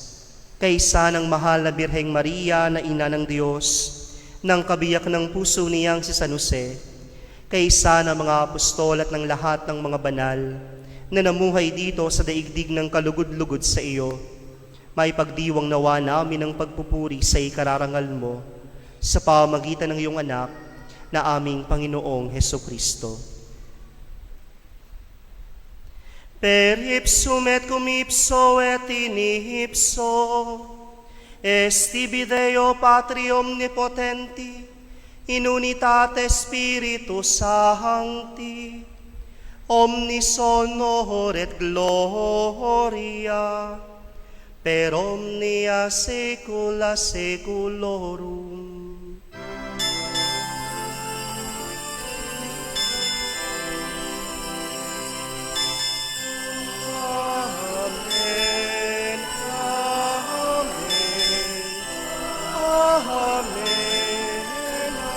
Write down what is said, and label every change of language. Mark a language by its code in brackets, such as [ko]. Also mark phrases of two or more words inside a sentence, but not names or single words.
[tl] Kaysa ng mahal na Birheng Maria na Ina ng Diyos, ng kabiyak ng puso niyang si San Jose, kaysa ng mga apostol at ng lahat ng mga banal na namuhay dito sa daigdig ng kalugod-lugod sa iyo, may pagdiwang nawa namin ang pagpupuri sa ikararangal mo sa pamamagitan ng iyong anak na aming Panginoong Hesukristo. [la] Per ipsum et cum ipso et in ipso, estibi Deo Patri Omnipotenti, in unitate Spiritus Sancti, omnis honor et gloria, per omnia saecula saeculorum. Amen. Amen. Amen.